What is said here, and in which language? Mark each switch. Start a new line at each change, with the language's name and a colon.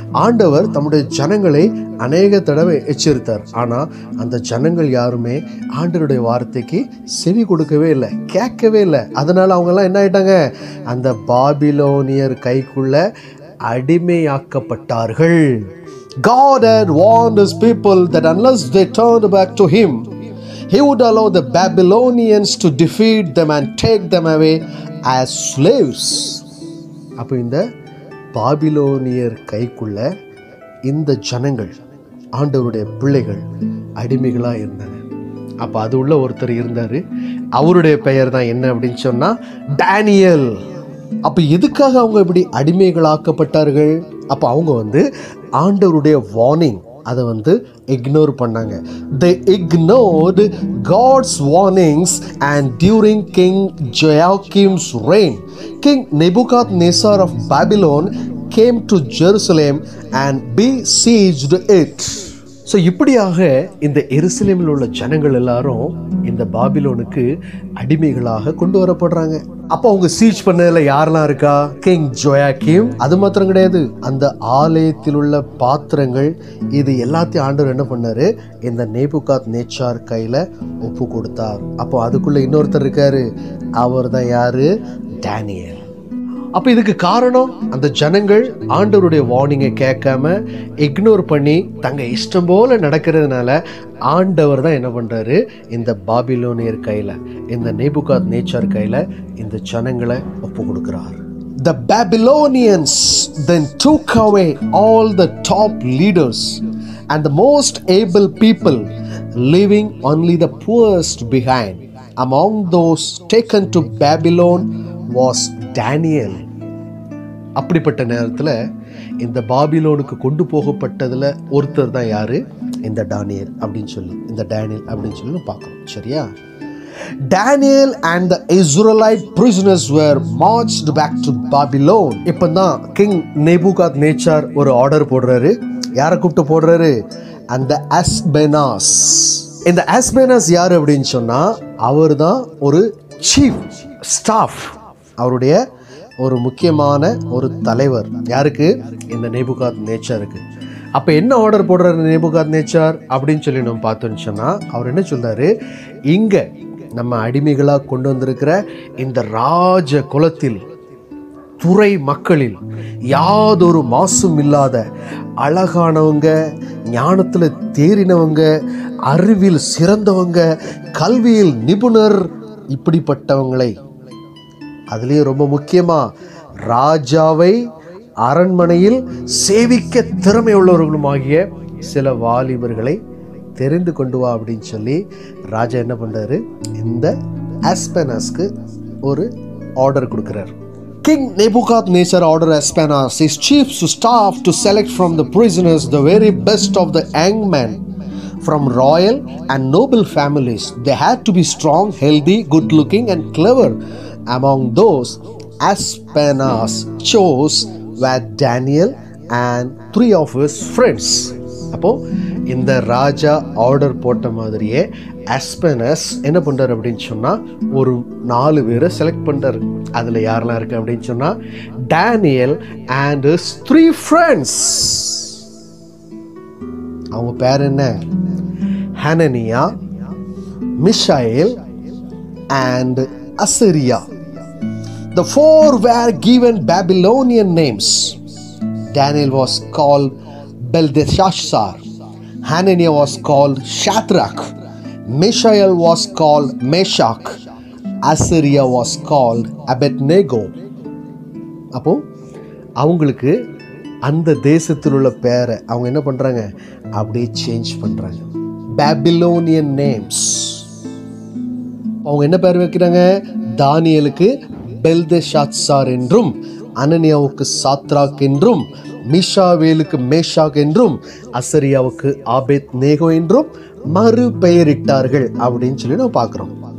Tamil: ஆண்டவர் தம்முடைய ஜனங்களை அநேக தடவை எச்சரித்தார். ஆனால் அந்த ஜனங்கள் யாருமே ஆண்டவருடைய வார்த்தைக்கு செவி கொடுக்கவே இல்லை, கேட்கவே இல்லை. அதனால் அவங்கெல்லாம் என்ன ஆயிட்டாங்க? அந்த பாபிலோனியர் கைக்குள்ள அடிமையாக்கப்பட்டார்கள்.
English: God had warned his people that unless they turned back to him, he would allow the Babylonians to defeat them and take them away as slaves.
Tamil: அப்போ இந்த பாபிலோனியர் கைக்குள்ள இந்த ஜனங்கள், ஆண்டவருடைய பிள்ளைகள், அடிமைகளாக இருந்தாங்க. அப்போ அது உள்ள ஒருத்தர் இருந்தார். அவருடைய பெயர் தான் என்ன அப்படின்னு சொன்னால் டேனியல். அப்போ எதுக்காக அவங்க இப்படி அடிமைகளாக்கப்பட்டார்கள்? அப்போ அவங்க ஆண்டவருடைய வார்னிங் அதை இக்னோர் பண்ணாங்க.
English: They ignored God's warnings, and during King Joachim's reign, King Nebuchadnezzar of Babylon came to Jerusalem and besieged it.
Tamil: So இப்படியாக இந்த எருசலேமில் உள்ள ஜனங்கள் எல்லாரும் இந்த பாபிலோனுக்கு அடிமைகளாக கொண்டு வரப்படுறாங்க. அப்போ அவங்க சீச் பண்ணதில் யாரெல்லாம் இருக்கா? கிங் ஜோயாக்கிம். அது மாத்திரம் கிடையாது, அந்த ஆலயத்தில் உள்ள பாத்திரங்கள், இது எல்லாத்தையும் ஆண்டவர் என்ன பண்ணாரு? இந்த நேபுகாத்நேச்சார் கையில் ஒப்பு கொடுத்தார். அப்போ அதுக்குள்ள இன்னொருத்தர் இருக்காரு. அவர் தான் யாரு? டேனியல். அப்போ இதுக்கு காரணம், அந்த ஜனங்கள் ஆண்டவருடைய வார்னிங்கை கேட்காம இக்னோர் பண்ணி தங்க இஷ்டம் போல நடக்கிறதுனால ஆண்டவர் தான் என்ன பண்றாரு? இந்த பாபிலோனியர் கையில, இந்த நேபுகாத்நேச்சார் கையில இந்த ஜனங்களை ஒப்பு கொடுக்கிறார்.
English: The Babylonians then took away all the top leaders and the most able people, leaving only the poorest behind. Among those taken to Babylon was Daniel.
Tamil: அப்படிப்பட்ட நேரத்தில் இந்த பாபிலோனுக்கு கொண்டு போகப்பட்டதில் ஒருத்தர் தான் யாரு? இந்த டேனியல் அப்படின்னு சொல்லி பார்க்கணும். சரியா?
English: Daniel and the Israelite prisoners were marched back to Babylon.
Tamil: இப்போ தான் கிங் நேபுகாத்நேச்சார் ஒரு ஆர்டர் போடுறாரு. யாரை கூப்பிட்டு போடுறாரு? அந்த அஸ்பெனாஸ். இந்த அஸ்பெனாஸ் யார் அப்படின்னு சொன்னா, அவர் தான் ஒரு சீஃப் ஸ்டாஃப், அவருடைய ஒரு முக்கியமான ஒரு தலைவர். யாருக்கு? இந்த நேபுகாத்நேச்சாருக்கு. அப்போ என்ன ஆர்டர் போடுறாரு நேபுகாத்நேச்சார் அப்படின்னு சொல்லி நம்ம பார்த்தோன்னு சொன்னால், அவர் என்ன சொல்றாரு? இங்கே நம்ம அடிமைகளாக கொண்டு வந்திருக்கிற இந்த ராஜ குலத்தில், துறை மக்களில் யாதொரு மாசும் இல்லாத அழகானவங்க, ஞானத்தில் தேறினவங்க, அறிவில் சிறந்தவங்க, கல்வியில் நிபுணர், இப்படிப்பட்டவங்களை, அதுலேயும் ரொம்ப முக்கியமாக ராஜாவை அரண்மனையில் சேவிக்க திறமை உள்ளவர்களுமாகிய சில வாலிபர்களை தெரிந்து கொண்டு வா அப்படின்னு சொல்லி ராஜா என்ன பண்ணுறாரு? இந்த அஸ்பெனாஸ்க்கு ஒரு ஆர்டர் கொடுக்குறார்.
English: King Nebuchadnezzar ordered Aspenas, his chiefs of staff, to select from the prisoners the very best of the young men from royal and noble families. They had to be strong, healthy, good-looking and clever. Among those Aspenas chose were Daniel and 3 of his friends.
Tamil: அப்போ இந்த ராஜா order போட்ட மாதிரியே அஸ்பெனஸ் என்ன பண்றாரு அப்படின்னு சொன்னா, ஒரு 4 பேரை செலக்ட் பண்றாரு. அதுல யாரெல்லாம் இருக்கு அப்படின்னு சொன்னா, டேனியல்
English: and his 3 friends.
Tamil: அவங்க பேர் என்ன? Hananiah, மிஷாயேல் and Assyria.
English: The 4 were given Babylonian names. Daniel was called Belteshazzar. Hananiah was called Shadrach. Mishael was called Meshach. Assyria was called Abednego.
Tamil: அப்போ அவங்களுக்கு அந்த தேசத்தில் உள்ள பேரை அவங்க என்ன பண்றாங்க? அப்படியே சேஞ்ச் பண்றாங்க.
English: Babylonian names.
Tamil: அவங்க என்ன பேர் வைக்கிறாங்க? தானியலுக்கு பெல்தெஷாத்சார் என்றும், அனனியாவுக்கு சாத்ராக் என்றும், மிஷாவேலுக்கு மேஷாக் என்றும், அசரியாவுக்கு ஆபேத்நேகோ என்றும் மறுபெயரிட்டார்கள் அப்படின்னு சொல்லி நம்ம பார்க்குறோம்.